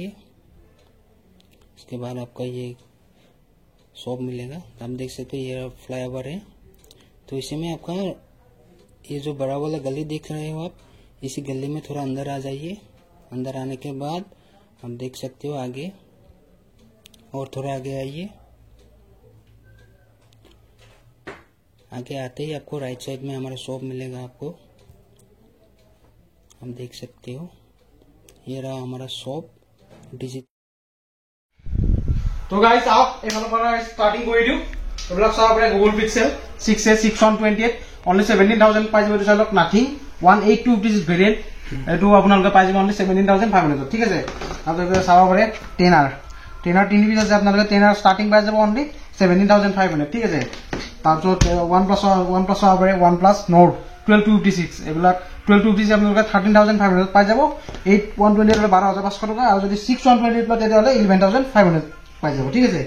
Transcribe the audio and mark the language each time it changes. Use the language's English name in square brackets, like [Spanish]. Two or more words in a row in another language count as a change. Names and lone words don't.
[Hindi] इसके बाद आपका ये शॉप मिलेगा आप देख सकते हो ये फ्लाईओवर है तो इसी में आपका ये जो बड़ा वाला गली देख रहे हो आप इसी गली में थोड़ा अंदर आ जाइए अंदर आने के बाद हम देख सकते हो आगे और थोड़ा आगे आइए आगे आते ही आपको राइट साइड में हमारा शॉप मिलेगा आपको हम देख सकते हो ये रहा हमारा शॉप डिजिटल तो गाइस आप [Assamese] এখানৰ পৰা স্টাर्टिंग কৰি দিও এইবিলাক চাও আপুনি গুগল পিক্সেল 6a 6128 only 17000 পাই যাব চাই লওক নাথিং 182 rupees ভেৰিয়েন্ট এটো আপোনালোকে পাই যাব only 17500 ঠিক আছে আপোনালোকে চাব পাৰে 10R 3 পিস আছে আপোনালোকে 10R স্টার্টিং পাই যাব only 17500 ঠিক আছে তাৰপিছত OnePlus পাৰে OnePlus Nord 12256 এইবিলাক 12256 আপোনালোকে 13500 পাই যাব 8128 হলে 12500 টকা আৰু যদি 6128 লয় তেতিয়াহলে 11500 পাই যাব ঠিক আছে